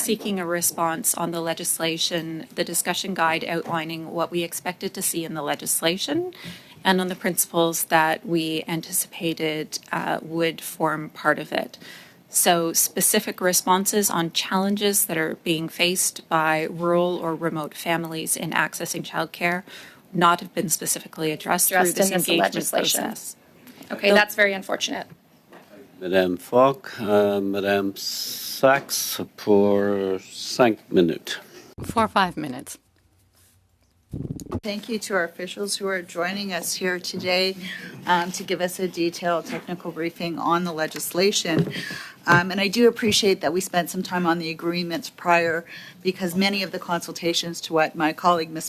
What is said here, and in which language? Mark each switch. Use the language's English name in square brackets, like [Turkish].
[English] seeking a response on the legislation, the discussion guide outlining what we expected to see in the legislation, and on the principles that we anticipated would form part of it. So specific responses on challenges that are being faced by rural or remote families in accessing childcare not have been specifically addressed through this in this engagement legislation. process. Okay, that's very unfortunate. [French] Madame Falk, Madame Sachs pour 5 minutes. [English] For 5 minutes. Thank you to our officials who are joining us here today to give us a detailed technical briefing on the legislation. And I do appreciate that we spent some time on the agreements prior, because many of the consultations, to what my colleague Ms.